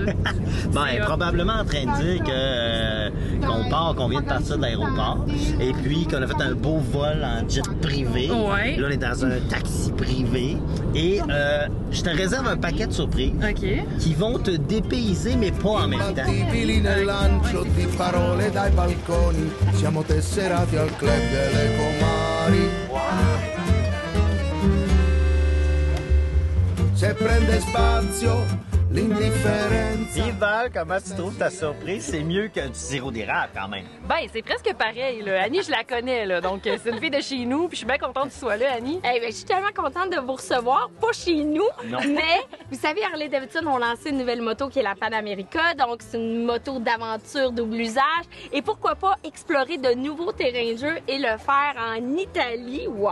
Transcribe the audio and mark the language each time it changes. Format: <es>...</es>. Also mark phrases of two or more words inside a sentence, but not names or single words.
<fr>Bon, elle est probablement en train de dire que qu'on vient de partir de l'aéroport et puis qu'on a fait un beau vol en jet privé. Ouais. Là, on est dans un taxi privé et je te réserve un paquet de surprises OK. qui vont te dépayser, mais pas en même temps.</fr> <it>Fili nel lancio di parole dai balconi, siamo tesserati al club delle comari. Se prende spazio l'indifferenza.</it> <fr>Puis Val, comment tu trouves ta surprise? C'est mieux que du sirop d'érable quand même. Ben, c'est presque pareil, là. Annie, je la connais, là. Donc, c'est une fille de chez nous, puis je suis bien contente que tu sois là, Annie. Eh ben, je suis tellement contente de vous recevoir, pas chez nous, Non. mais vous savez, Harley Davidson ont lancé une nouvelle moto qui est la Pan America, donc c'est une moto d'aventure double usage, et pourquoi pas explorer de nouveaux terrains de jeu et le faire en Italie, wow!</fr>